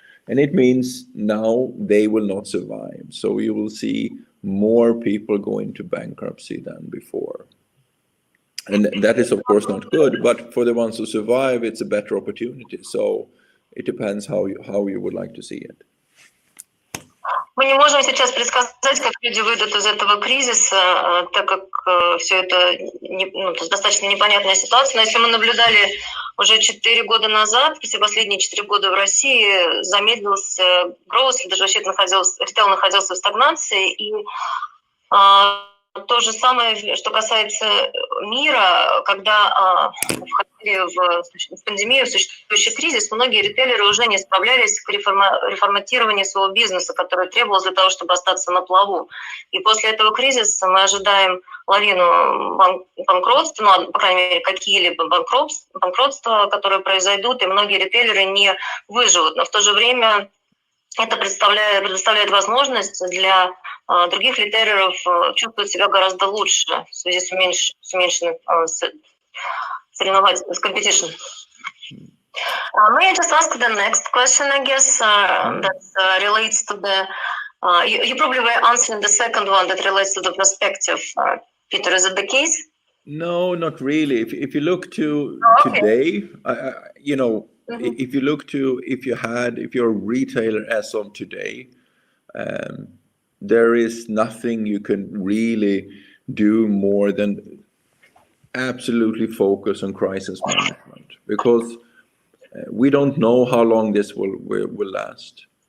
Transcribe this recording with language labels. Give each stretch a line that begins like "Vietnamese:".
English: And it means now they will not survive. So you will see more people go into bankruptcy than before. And that is, of course, not good. But for the ones who survive, it's a better opportunity. So it depends how you would like to see it.
Russian: Мы не можем сейчас предсказать, как люди выйдут из этого кризиса, так как все это достаточно непонятная ситуация. Но если мы наблюдали уже 4 года назад, все последние 4 года в России замедлился growth, даже вообще ритейл находился в стагнации. И то же самое, что касается мира, когда входили в пандемию, в существующий кризис, многие ритейлеры уже не справлялись с реформатированием своего бизнеса, которое требовалось для того, чтобы остаться на плаву. И после этого кризиса мы ожидаем лавину банкротств, ну, по крайней мере, какие-либо банкротства, которые произойдут, и многие ритейлеры не выживут. Но в то же время это предоставляет возможность для других ритейлеров чувствовать себя гораздо лучше в связи с уменьшенным competition.
English: May I just ask the next question, I guess, that relates to the... you probably were answering the second one that relates to the perspective. Peter, is it the case? No, not really. If you look to today, you know, if you look to, if you're a retailer as of today, there is nothing you can really do more than absolutely focus on crisis management, because we don't know how long this will last.